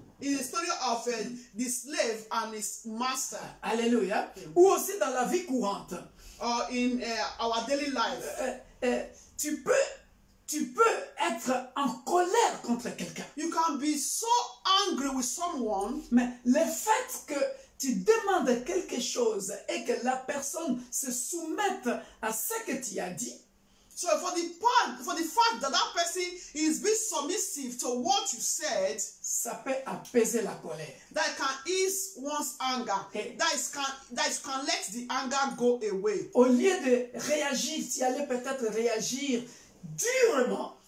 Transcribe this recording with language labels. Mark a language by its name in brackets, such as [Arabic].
[English] it's the story of the slave and his master, [French] Alléluia. Ou aussi dans la vie courante. [English] or in our daily life. [French] Tu peux être en colère contre quelqu'un. [English] You can be so angry with someone, [French] Mais le fait que tu demandes quelque chose et que la personne se soumette à ce que tu as dit, [English] so for the fact that that person is being submissive to what you said, [French] ça peut apaiser la colère. [English] that can ease one's anger. Okay. That can let the anger go away. [French] Au lieu de réagir, tu allais peut-être réagir durement.